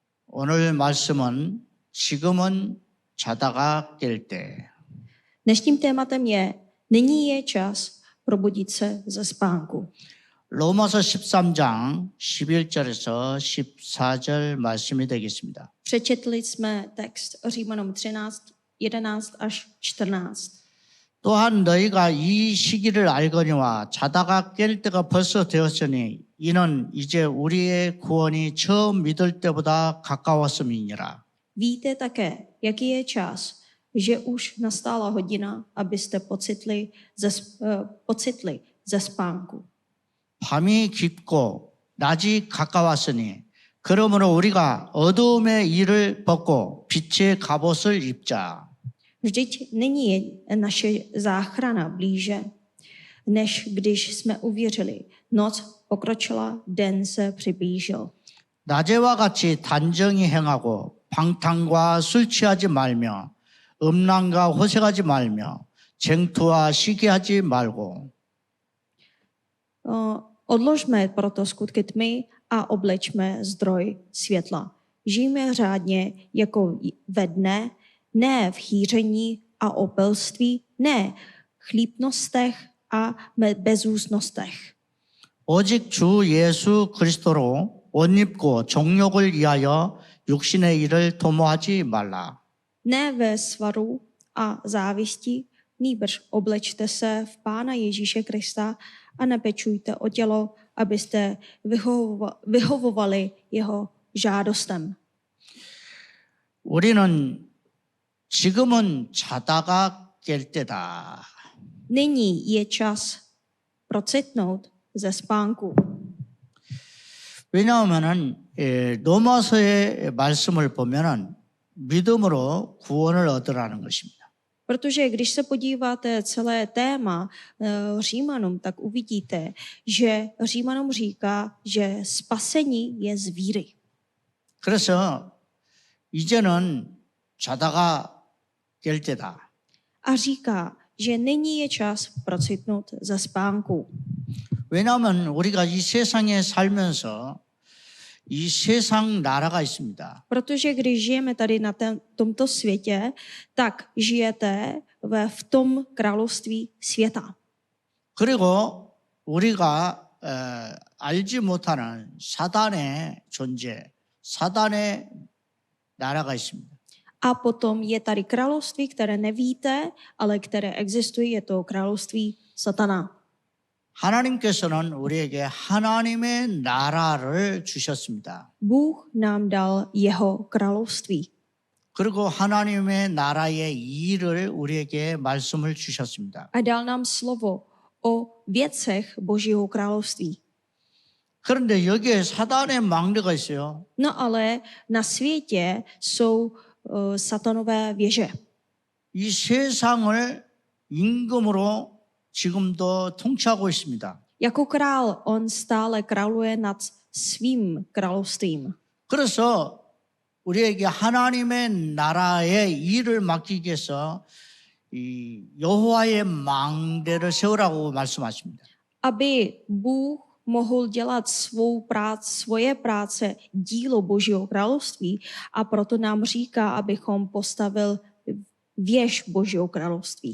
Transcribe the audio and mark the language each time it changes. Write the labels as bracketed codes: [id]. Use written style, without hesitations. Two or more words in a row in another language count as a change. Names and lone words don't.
[ko] 오늘 말씀은 지금은 자다가 깰 때. [cs] Dnešním tématem je Nyní je čas probudit se ze spánku. [ko] 로마서 13장 11절에서 14절 말씀이 되겠습니다. [cs] Přečetli jsme text Římanům 13, 11 až 14. [ko] 또한 너희가 이 시기를 알거니와 자다가 깰 때가 벌써 되었으니 이는 이제 우리의 구원이 처음 믿을 때보다 가까웠음이니라. [cs] Víte také, jaký je čas, že už nastala hodina, abyste pocitli ze spánku. [ko] 밤이 깊고 낮이 가까웠으니 그러므로 우리가 어두움의 일을 벗고 빛의 갑옷을 입자. [cs] Vždyť nyní je naše záchrana blíže, než když jsme uvěřili. Noc pokročila, den se přiblížil. [ko] 낮에와 같이 단정히 행하고 방탕과 술 취하지 말며 음란과 호색하지 말며 쟁투와 시기하지 말고. [cs] Odložme proto skutky tmy a oblečme zdroj světla. Žijme řádně jako ve dne, ne v chýření a opilství, ne chlípnostech a bezústnostech. [ko] 오직 주 예수 그리스도로 옷 입고 정욕을 위하여 육신의 일을 도모하지 말라. [cs] Ne ve svaru a závisti, nýbrž oblečte se v Pána Ježíše Krista a nepečujte o tělo, abyste vyhovovali jeho žádostem. [ko] 우리는 지금은 자다가 깰 때다. [cs] Nyní je čas procitnout ze spánku. [ko] 왜냐하면은 로마서의 말씀을 보면은 믿음으로 구원을 얻으라는 것입니다. [cs] Protože když se podíváte celé téma Římanům, tak uvidíte, že Římanům říká, že spasení je z víry. [ko] 그래서 이제는 자다가 깰 때다. [cs] A říká, že nyní je čas procitnout ze spánku. [ko] 왜냐하면 우리가 이 세상에 살면서 이 세상 나라가 있습니다. [cs] Protože když žijeme tady na tomto světě, tak žijete v tom království světa. [ko] 그리고 우리가 알지 못하는 사단의 존재, 사단의 나라가 있습니다. [cs] A potom je tady království, které nevíte, ale které existuje, je to království satana. [ko] 하나님께서는 우리에게 하나님의 나라를 주셨습니다. [cs] Bůh nám dal jeho království. [ko] 그리고 하나님의 나라의 일을 우리에게 말씀을 주셨습니다. [cs] A dal nám slovo o věcech Božího království. [ko] 그런데 여기에 사단의 망대가 있어요. [cs] No ale na světě jsou satanové věže. [ko] 이 세상을 임금으로 지금도 통치하고 있습니다. [cs] Jako král on stále králuje nad svým královstvím. [ko] 그래서 우리에게 하나님의 나라의 일을 맡기기 위해서 이 여호와의 망대를 세우라고 말씀하십니다. [cs] Aby Bůh mohl dělat svoje práce, dílo Božího království, a proto nám říká, abychom postavil věž Božího království.